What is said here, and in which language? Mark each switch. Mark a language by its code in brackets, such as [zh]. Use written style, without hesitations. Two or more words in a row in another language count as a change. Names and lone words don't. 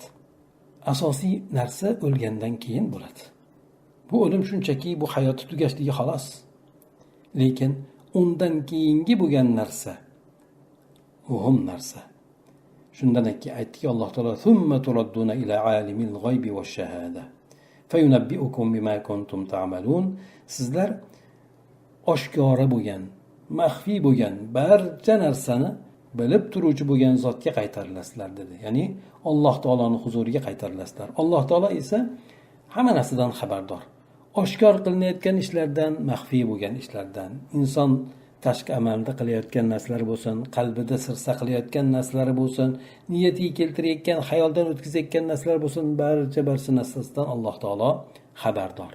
[uz] Asosiy narsa o'lgandan keyin bo'ladi. Bu o'lim shunchaki bu hayoti tugashligi xolos. Lekin undan keyingi bo'lgan narsa muhim narsa. Shundan keyin aytdiki Alloh taolo: [ar] "ثم تردون إلى عالم الغيب والشهادة فينبئكم بما كنتم تعملون." [uz] Sizlar oshkora bo'lgan, maxfiy bo'lgan barcha narsani bilib turuvchi bo'lgan zotga qaytarilasizlar dedi. Ya'ni Alloh taoloning huzuriga qaytarilasizlar. Alloh taolo esa hamma narsadan xabardor. Oshkor qilinayotgan ishlardan, maxfiy bo'lgan ishlardan, inson tashqi amalda qilayotgan narsalar bo'lsin, qalbida sir saqlayotgan narsalar bo'lsin, niyatiga keltirayotgan, xayoldan o'tkazayotgan narsalar bo'lsin, barcha narsasidan Alloh taolo xabardor.